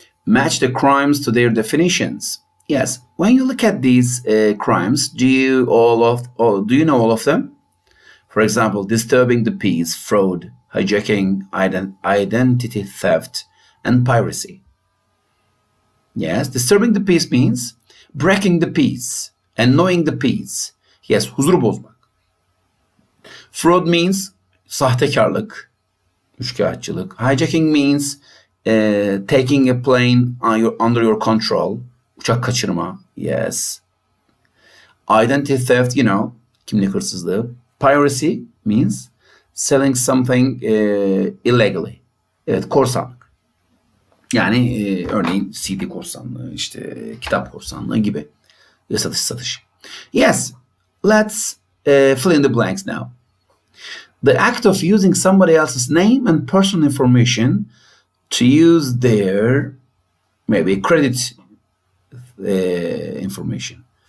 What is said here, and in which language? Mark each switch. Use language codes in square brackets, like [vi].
[en] Match the crimes to their definitions. Yes, when you look at these crimes, do you know all of them? For example, disturbing the peace, fraud, hijacking, identity theft, and piracy. Yes, disturbing the peace means breaking the peace, annoying the peace. [tr] Yes, huzuru bozmak. [en] Fraud means [tr] sahtekarlık, üçkağıtçılık. [en] Hijacking means taking a plane under your control, [tr] uçak kaçırma. [en] Yes. Identity theft, [tr] kimlik hırsızlığı. [en] Piracy means selling something illegally. [tr] Evet, korsanlık. Yani örneğin CD korsanlığı, kitap korsanlığı gibi. Satış. [en] Yes, let's fill in the blanks now. The act of using somebody else's name and personal information to use their maybe credit information.